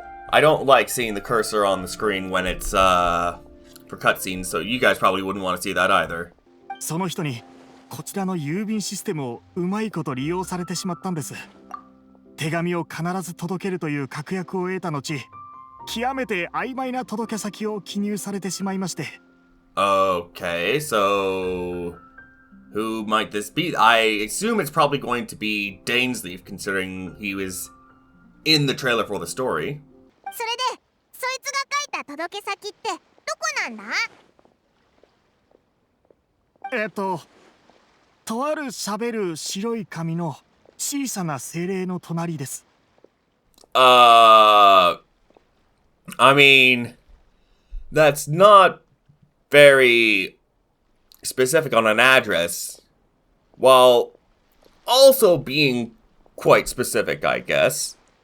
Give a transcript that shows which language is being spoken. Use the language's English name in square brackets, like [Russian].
[English] I don't like seeing the cursor on the screen when it's, for cutscenes, so you guys probably wouldn't want to see that either. [Japanese] その人にこちらの郵便システムをうまいこと利用されてしまったんです。手紙を必ず届けるという確約を得た後、極めて曖昧な届け先を記入されてしまいまして。 [English] Okay, so who might this be? I assume it's probably going to be Dainsleif, considering he was in the trailer for the story. [Japanese] それで、そいつが書いた届け先ってどこなんだ？とある喋る白い紙の小さな精霊の隣です。 [English] I mean, that's not very specific on an address, while also being quite specific, I guess.